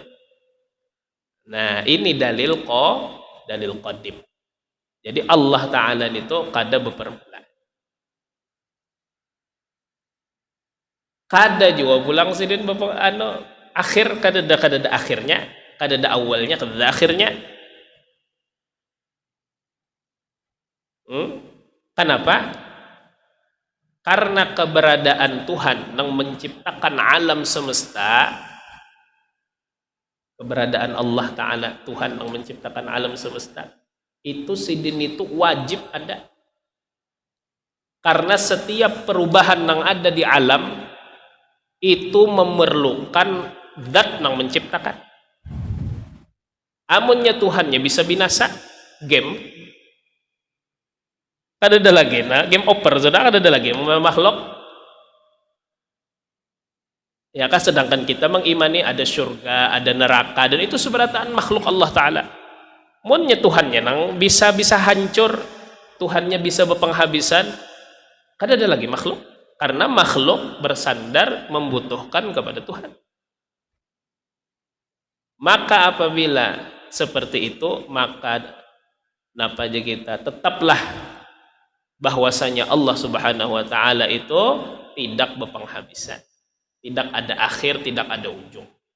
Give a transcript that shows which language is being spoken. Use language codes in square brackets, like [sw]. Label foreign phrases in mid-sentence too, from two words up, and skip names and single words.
[id] Nah, ini dalil qadim. [bjn] Jadi Allah Ta'ala itu kada bepermulaan. Kada juga pulang sidin akhir kada ada akhirnya, kada ada awalnya, kada ada akhirnya. [id] Kenapa? Karena keberadaan Tuhan yang menciptakan alam semesta, keberadaan Allah Ta'ala, Tuhan yang menciptakan alam semesta, itu sidin itu wajib ada. Karena setiap perubahan yang ada di alam itu memerlukan zat yang menciptakan. [bjn] Amunnya Tuhannya bisa binasa, game kada ada lagi, nah [en] game over [bjn] sudah kada ada lagi makhluk. [id] Ya kan, sedangkan kita mengimani ada surga, ada neraka, dan itu seberataan makhluk Allah Ta'ala. [bjn] Munnya Tuhannya nang bisa hancur, Tuhannya bisa berpenghabisan, kada ada lagi makhluk. [id] Karena makhluk bersandar membutuhkan kepada Tuhan. Maka apabila seperti itu, maka napa aja kita tetaplah bahwasanya Allah [ar] Subhanahu wa Ta'ala [id] itu tidak berpenghabisan, tidak ada akhir, tidak ada ujung.